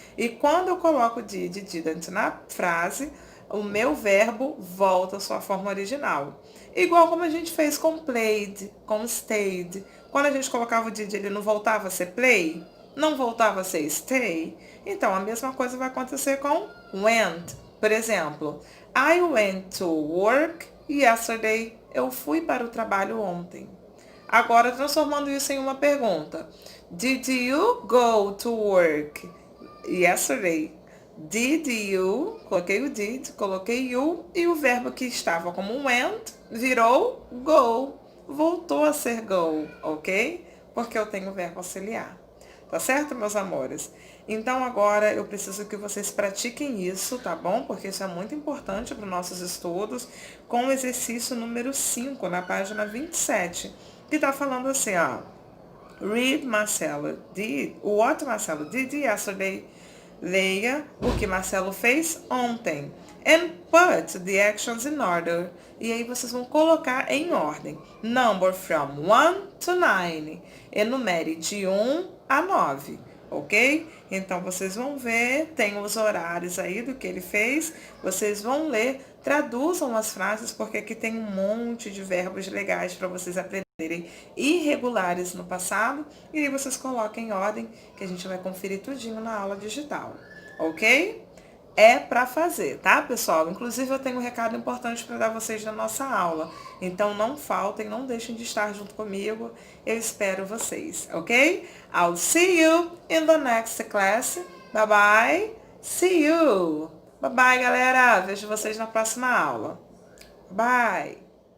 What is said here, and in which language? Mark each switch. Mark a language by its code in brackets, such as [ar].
[pt] E quando eu coloco did e didn't na frase, o meu verbo volta à sua forma original. Igual como a gente fez com played, com stayed. Quando a gente colocava o did, ele não voltava a ser play? Não voltava a ser stay? Então, a mesma coisa vai acontecer com went. [en] Por exemplo, I went to work yesterday. [pt] Eu fui para o trabalho ontem. Agora, transformando isso em uma pergunta. [en] Did you go to work yesterday? Did you, [pt] coloquei o did, coloquei you, e o verbo que estava como went virou go. Voltou a ser go, ok? Porque eu tenho o verbo auxiliar. Tá certo, meus amores? Então agora eu preciso que vocês pratiquem isso, tá bom? Porque isso é muito importante para os nossos estudos, com o exercício número 5, na página 27, que tá falando assim, ó. [en] Read Marcelo did, what Marcelo did yesterday. [pt] Leia o que Marcelo fez ontem. [en] And put the actions in order. [pt] E aí vocês vão colocar em ordem. [en] Number from 1 to 9. [pt] Enumere de 1 a 9. Ok? Então vocês vão ver, tem os horários aí do que ele fez. Vocês vão ler, traduzam as frases, porque aqui tem um monte de verbos legais para vocês aprenderem irregulares no passado, e aí vocês coloquem em ordem, que a gente vai conferir tudinho na aula digital, ok? É para fazer, tá, pessoal? Inclusive, eu tenho um recado importante para dar vocês na nossa aula. Então, não faltem, não deixem de estar junto comigo. Eu espero vocês, ok? [en] I'll see you in the next class. Bye bye. See you. Bye bye, [pt] galera. Vejo vocês na próxima aula. [en] Bye.